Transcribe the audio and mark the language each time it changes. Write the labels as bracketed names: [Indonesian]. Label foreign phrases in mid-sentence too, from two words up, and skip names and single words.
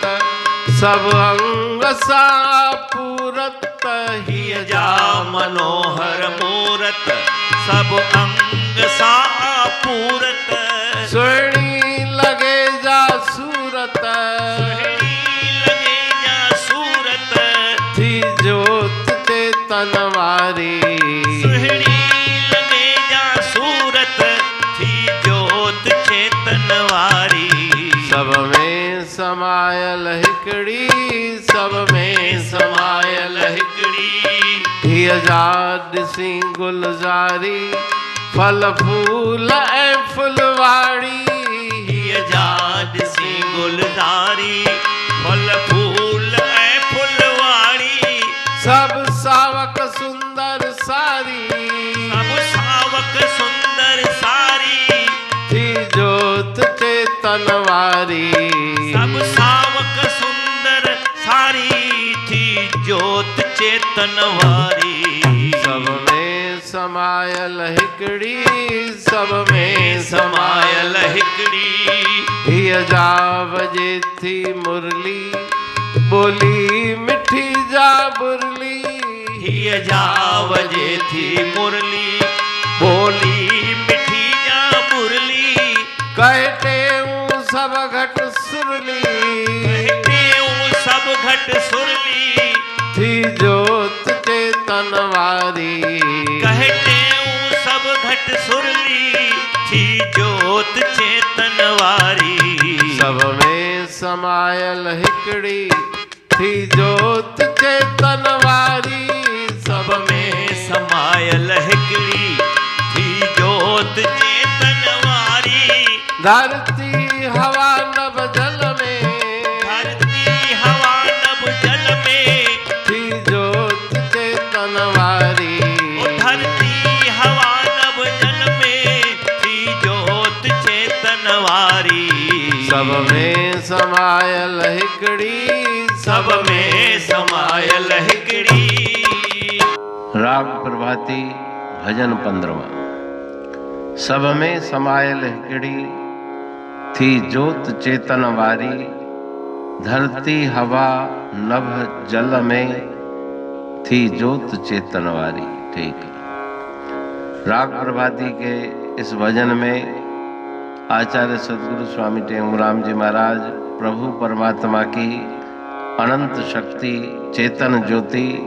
[Sindhi] सब अंग सा पूरत। हिय जा मनोहर मूरत सब अंग सा पूरत। सुहनी लगे जा सूरत। सुहनी लगे जा सूरत थी जोत चेतन वारी। सुहनी लगे जा सूरत थी जोत चेतन वारी। सब में समायल हिकड़ी। सब में समायल हिकड़ी हिय जा दिसी गुलजारी। फल फूल ऐ फुलवाड़ी। हिय जा दिसी गुलजारी फल फूल ऐ फुलवाड़ी। सब सावक सुंदर सारी। सब सावक सुंदर सारी थी जोत चेतन वारी। सब सावक सुंदर सारी थी जोत चेतन वारी। सब में समायल हिकड़ी। सब में समायल हिकड़ी हिय जा बजे थी मुरली। बोली मिठी जा बुरली। हिय जा बजे थी मुरली। बोली मिठी जा मुरली। कहते हूँ सब घट सुरली। कहते हूँ सब घट सुरली। थी जोत चेतन वारी। कहते हूँ सब घट सुरली थी जोत चेतन वारी। सब में समायल हिकड़ी थी जोत चेतन वारी। सब में समायल हिकड़ी थी जोत चेतन वारी। धरती हवा नभ जल में। धरती हवा नभ जल में थी जोत चेतन वारी। धरती हवा नभ जल में थी जोत चेतन वारी। सब में समायल हिकड़ी। सब में समायल हिकड़ी। राग प्रभाती भजन 15। सब में समायल हिकड़ी थी जोत चेतन वारी। धरती हवा नभ जल में थी जोत चेतन वारी। [Hindi] ठीक है। राग प्रभाती के इस भजन में आचार्य सदगुरु स्वामी टेंगुराम जी महाराज प्रभु परमात्मा की अनंत शक्ति चेतन ज्योति